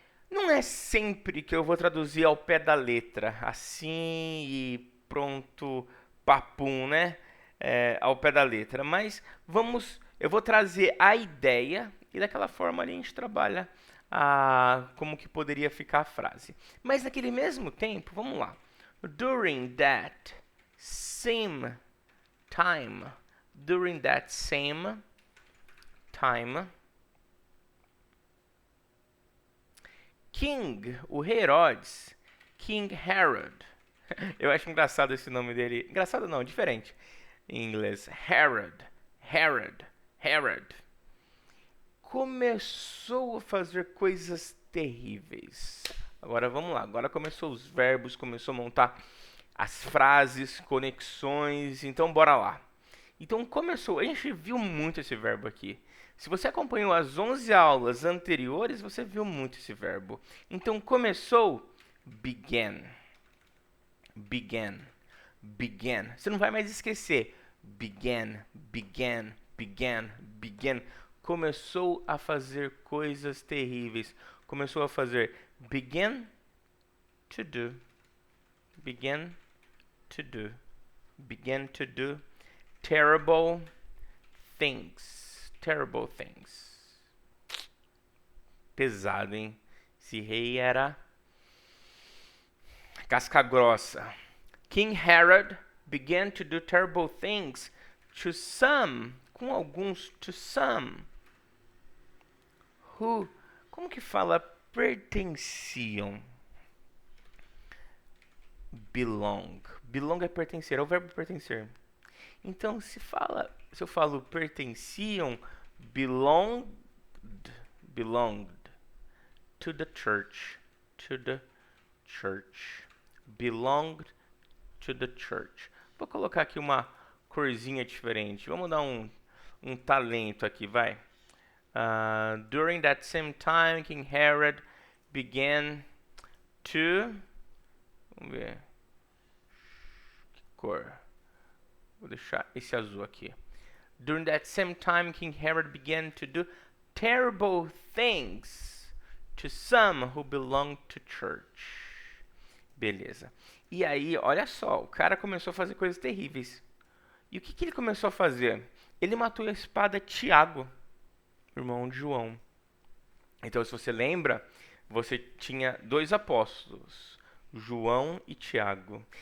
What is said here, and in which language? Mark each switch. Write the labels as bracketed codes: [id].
[pt] Não é sempre que eu vou traduzir ao pé da letra, assim e pronto, papum, né? Ao pé da letra. Mas eu vou trazer a ideia e daquela forma ali a gente trabalha como que poderia ficar a frase. Mas naquele mesmo tempo, vamos lá. [en] During that same time, during that same time, King, [pt] o rei Herodes, [en] King Herod. [pt] Eu acho engraçado esse nome dele. Engraçado não, diferente. Em inglês, Herod, Herod, Herod. Começou a fazer coisas terríveis. Agora vamos lá. Agora começou os verbos, começou a montar as frases, conexões. Então bora lá. Então começou. A gente viu muito esse verbo aqui. Se você acompanhou as 11 aulas anteriores, você viu muito esse verbo. Então começou, [en] began. Began. Began. [pt] Você não vai mais esquecer. [en] Began, began, began, began. [pt] Começou a fazer coisas terríveis. Começou a fazer [en] began to do. Began to do. Began to do terrible things. Terrible things. [pt] Pesado, hein? Esse rei era casca grossa. [en] King Herod began to do terrible things to some, [pt] com alguns, [en] to some, who, [pt] como que fala, pertenciam. [en] Belong. [pt] Belong é pertencer, é o verbo pertencer. Então, se eu falo pertenciam, [en] belonged, belonged to the church, to the church, belonged to the church. [pt] Vou colocar aqui uma corzinha diferente. Vamos dar um talento aqui, vai. [en] During that same time, King Herod began to... [pt] Vamos ver. Que cor? Vou deixar esse azul aqui. [en] During that same time, King Herod began to do terrible things to some who belong to church. [pt] Beleza. E aí, olha só, o cara começou a fazer coisas terríveis. E o que, que ele começou a fazer? Ele matou a espada Tiago, irmão de João. Então, se você lembra, você tinha dois apóstolos, João e Tiago.